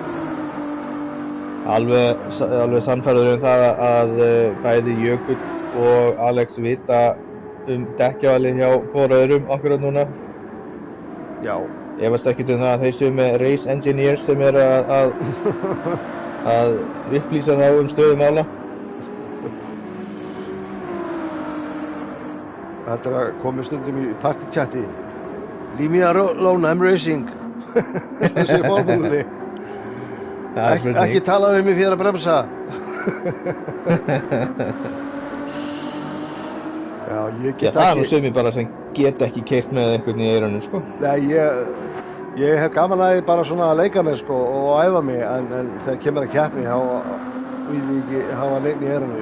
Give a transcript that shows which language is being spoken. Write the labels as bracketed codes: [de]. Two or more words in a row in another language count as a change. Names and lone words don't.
[is] Alveg sannfærður það að bæði Jökull og Alex vita dekkjavalið hjá hvor öðrum akkurat núna. Já. Efast ekkert það að þeir séu með [en] race engineers [is] sem er að upplýsa þá stöðu mála. Þetta er að koma stundum í partychati. [en] Leave me alone, I'm racing. [is] Þessi formúlunni. Ekki tala við mig fyrir að bremsa. Já, ég get ekki... Það er nú sumir bara sem get ekki keyrt með einhvern í eyrunum, sko. Nei, ég hef gaman að því bara svona að leika með, sko, og æfa mig, en þegar kemur að keppni, þá vil ég ekki hafa neinn í eyrunum.